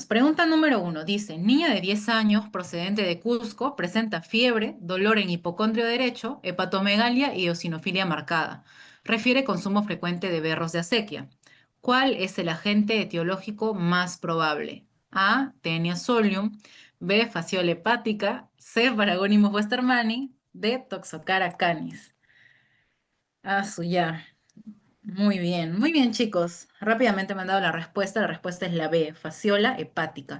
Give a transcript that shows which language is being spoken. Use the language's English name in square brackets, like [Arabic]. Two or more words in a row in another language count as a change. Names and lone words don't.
[Spanish] Pregunta número uno. Dice, niña de 10 años procedente de Cusco presenta fiebre, dolor en hipocondrio derecho, hepatomegalia y eosinofilia marcada. Refiere consumo frecuente de berros de acequia. ¿Cuál es el agente etiológico más probable? A. Taenia solium. B. Fasciola hepática. C. Paragonimus westermanni. D. Toxocara canis. Ah, ya. Muy bien, chicos. Rápidamente me han dado la respuesta. La respuesta es la B, fasciola hepática.